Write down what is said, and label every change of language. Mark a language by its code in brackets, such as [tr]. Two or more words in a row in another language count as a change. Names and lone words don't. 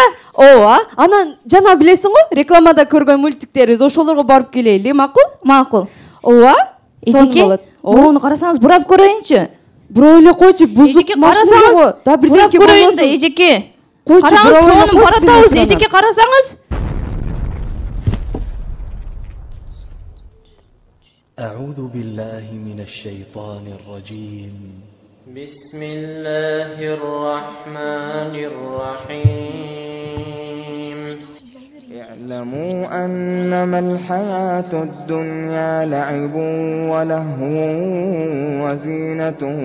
[ky] Ооба, анан жана билесиң го, рекламада көргөн мультиктерибиз, ошолорго барып келели, макул? Макул. Ооба. Эжеке, муну карасаңыз, бурап көрөйүнчү. Бура эле койчу, бузук Эжеке, машина карасаңыз, го. Да бурап бирдеке көрөйүн да, болбосун. эжеке. Койчу, Караңыз, бурап эле тоонун койчу баратабыз, сен эжеке, карасаңыз. [ar] أعوذ بالله من الشيطان الرجيم بسم الله الرحمن الرحيم اعلموا أنما الحياة الدنيا لعب ولهو وزينة